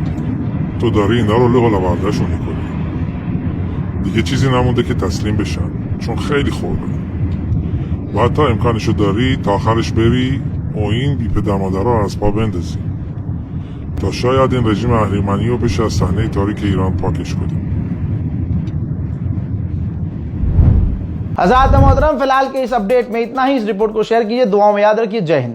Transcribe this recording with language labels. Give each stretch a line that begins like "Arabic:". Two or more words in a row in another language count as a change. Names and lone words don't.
Persian: تو داری اینا رو لغا لوردهشون میکنی. دیگه چیزی نمونده که تسلیم بشن، چون خیلی خورده. و حتی امکانشو داری تا آخرش بری و این بی پدر مادر رو از پا بندازی تا شاید این رژیم اهریمنی رو بشه از صحنه تاریک ایران پاکش کنیم.
Hindi: हज़रात मोहतरम, फिलहाल के इस अपडेट में इतना ही। इस रिपोर्ट को शेयर कीजिए, दुआओं में याद रखिए। जय हिंद।